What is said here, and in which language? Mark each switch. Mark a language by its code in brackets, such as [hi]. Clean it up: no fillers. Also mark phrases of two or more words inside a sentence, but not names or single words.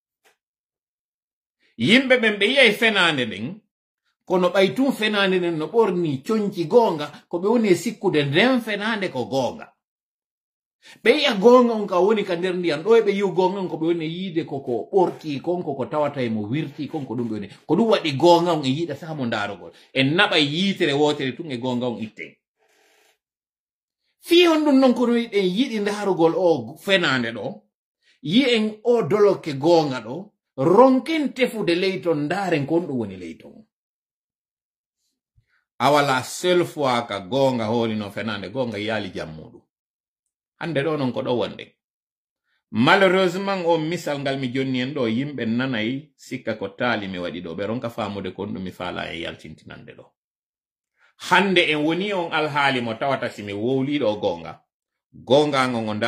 [ff] yimɓe ɓen ɓe yiyay fenande nden kono ɓay tun fenande nden no ɓorni conci gonga ko ɓe woni e sikkude nden fenande ko gonga ɓe yiya gonga on ka woni ka nder ndiyam ɗo e ɓe yiw gonga on ko ɓe woni yiide koko ɓorti konko ko tawata e mo wirti konko ɗum ɓe woni ko ɗum waɗi gonga on e yiɗatamo ndarugol en naɓa yiitere wotere tun e gonga on itte fi on ɗum non kono en yiɗi ndarugol o fenande ɗo yi en o doloke gonga ɗo ronken tefude leyton ndaren kon ɗum woni leyton awala [fr] seul fois [ff] ka gonga holino fenande gonga yaali jam muɗum hande ɗo non ko ɗo wonde malheureusement o misal ngal mi jonni en ɗo yimɓe nanayi sikka ko taali mi waɗi ɗo ɓe ronka famude kon ɗum mi faala e yaltintinande ɗo hande en woni on alhaali mo tawata simi wowliɗo gonga ngon o